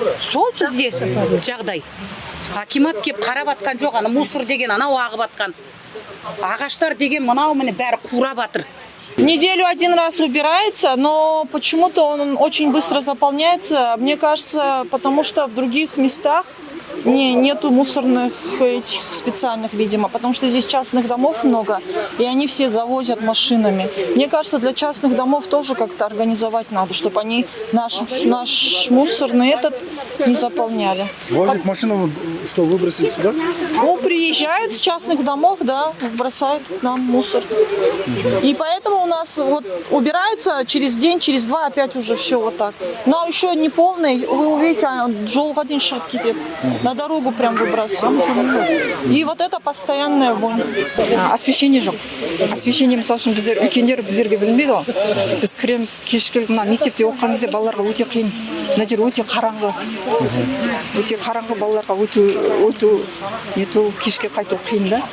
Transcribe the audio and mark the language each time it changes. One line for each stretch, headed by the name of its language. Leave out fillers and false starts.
Kazakh: Сол бізде жағдай. Акимат кеп қарап атқан жоқ, ана мусор деген анау ағып атқан. Ағаштар деген мынау міне бәрі қурап атыр.
Russian: Неделю один раз убирается, но почему-то он очень быстро заполняется. Мне кажется, потому что в других местах нету мусорных этих специальных, видимо, потому что здесь частных домов много, и они все завозят машинами. Мне кажется, для частных домов тоже как-то организовать надо, чтобы они наш мусорный этот не заполняли. Возят машину, что выбросить сюда? Ну, приезжают с частных домов, да, бросают к нам мусор. И поэтому у нас вот убираются через день, через два опять уже все вот так. Но еще не полный, вы увидите,
Kazakh: жол
Russian: один шаг
Kazakh: кетет.
Russian: На дорогу прям выбрасывают. И вот это постоянная вонь.
Kazakh: Освещение жоқ. Освещение, мысалы үшін үлкендер біздерге білінбейді ғой. Біз кіреміз кешкі мектепте оқыған кезде балаларға өте қиын. Мына жер өте қараңғы. Өте қараңғы, балаларға өту кешке қайту қиын да.